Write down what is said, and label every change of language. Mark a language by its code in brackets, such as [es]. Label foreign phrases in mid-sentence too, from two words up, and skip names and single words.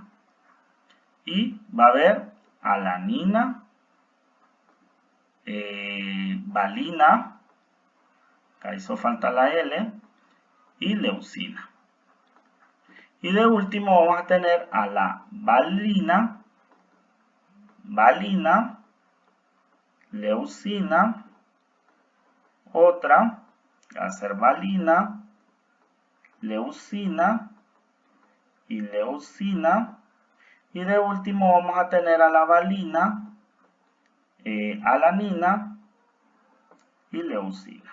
[es] Y va a haber alanina, valina, acá hizo falta la L, y leucina. Y de último vamos a tener a la valina, valina, leucina, otra va a ser valina, leucina y leucina. Y de último vamos a tener a la valina, alanina y leucina.